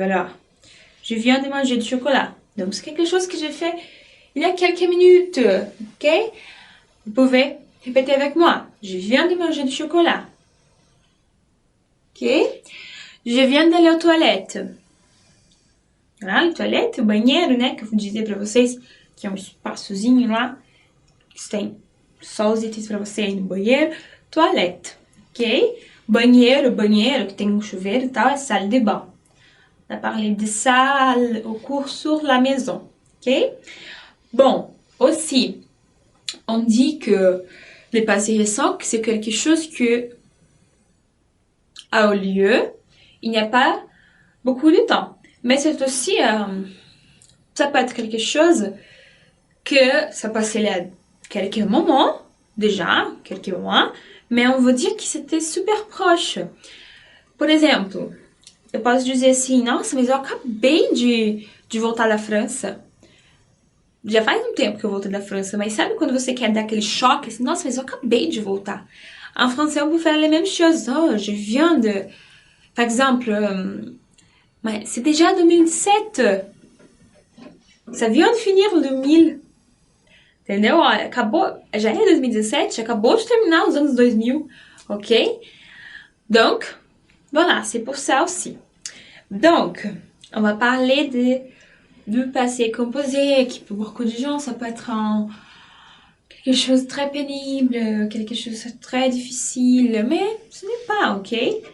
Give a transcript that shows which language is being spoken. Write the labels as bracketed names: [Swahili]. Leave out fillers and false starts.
[French] Alors, je viens de manger du chocolat. Donc, c'est quelque chose que j'ai fait il y a quelques minutes. Ok? Vous pouvez répéter avec moi. Je viens de manger du chocolat. Ok? Je viens d'aller aux toilettes. Voilà, les toilettes, o banheiro, né? [Portuguese] Que eu vou dizer pra vocês que é um espaçozinho lá. Que tem só os itens pra você ir no banheiro. Toilette. Ok? Banheiro, que tem um chuveiro e tal, é salle de bain. [French] On a parlé de ça au cours sur la maison. Ok? Bon, aussi, on dit que le passé récent, c'est quelque chose que a eu lieu il n'y a pas beaucoup de temps. Mais c'est aussi, ça peut être quelque chose que ça passait là quelques moments, déjà, quelques mois, mais on veut dire que c'était super proche. [Portuguese] Por exemplo, eu posso dizer assim, nossa, mas eu acabei de voltar da França. Já faz um tempo que eu voltei da França, mas sabe quando você quer dar aquele choque, assim, nossa, mas eu acabei de voltar. [French] En français, on peut faire les mêmes choses. Oh, je viens de... Par exemple, mais c'est déjà 2017. Ça vient de finir o 2000. Entendeu? [Portuguese] Olha, acabou, já é 2017, acabou de terminar os anos 2000, ok? [French] Donc, voilà, c'est pour ça aussi. Donc, on va parler du passé composé, qui pour beaucoup de gens, ça peut être quelque chose de très pénible, quelque chose de très difficile, mais ce n'est pas, ok?